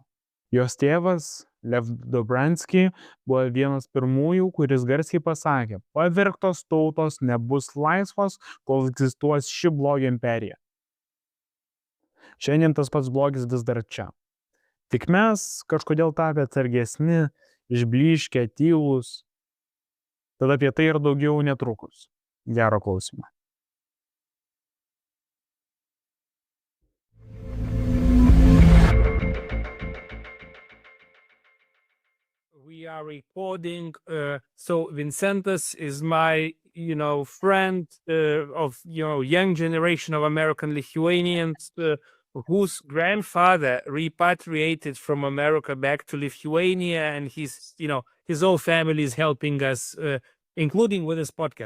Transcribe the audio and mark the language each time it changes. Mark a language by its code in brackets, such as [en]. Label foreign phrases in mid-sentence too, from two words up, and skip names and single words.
[lt] Jos tėvas, Lev Dobriansky, buvo vienas pirmųjų, kuris garsiai pasakė, pavergtos tautos nebus laisvos, kol egzistuos ši blogio imperija. Šiandien tas pats blogis vis dar čia. Tik mes kažkodėl tapę atsargesni, išblyškę, tylūs. Tad apie tai ir daugiau netrukus. Gero klausimo. [en] We are recording, so Vincentas is my, friend of, young generation of American Lithuanians whose grandfather repatriated from America back to Lithuania, and his whole family is helping us, including with this podcast.